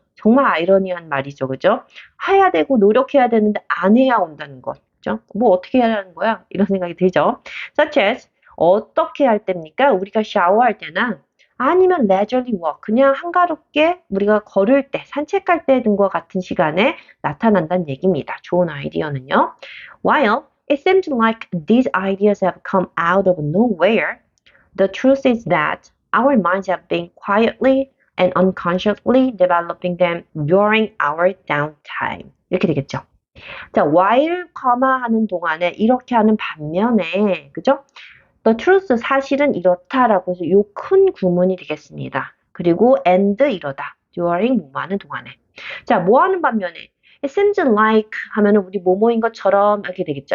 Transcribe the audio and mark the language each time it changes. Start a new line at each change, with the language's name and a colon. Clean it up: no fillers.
Korean: 정말 아이러니한 말이죠. 그죠? 해야 되고 노력해야 되는데 안 해야 온다는 것. 그죠? 뭐 어떻게 해야 하는 거야? 이런 생각이 들죠. Such as 어떻게 할 때입니까? 우리가 샤워할 때나 아니면 leisurely walk, 그냥 한가롭게 우리가 걸을 때, 산책할 때 등과 같은 시간에 나타난다는 얘기입니다. 좋은 아이디어는요.
English: While it seems like these ideas have come out of nowhere, the truth is that our minds have been quietly and unconsciously developing them during our downtime.
Korean: 이렇게 되겠죠. 자, while, 하는 동안에 이렇게 하는 반면에, 그죠? The truth, 사실은 이렇다라고 해서 요 큰 구문이 되겠습니다. 그리고 and 이러다. during 뭐하는 동안에. 자, 뭐하는 반면에 it seems like 하면은 우리 뭐뭐인 것처럼 이렇게 되겠죠.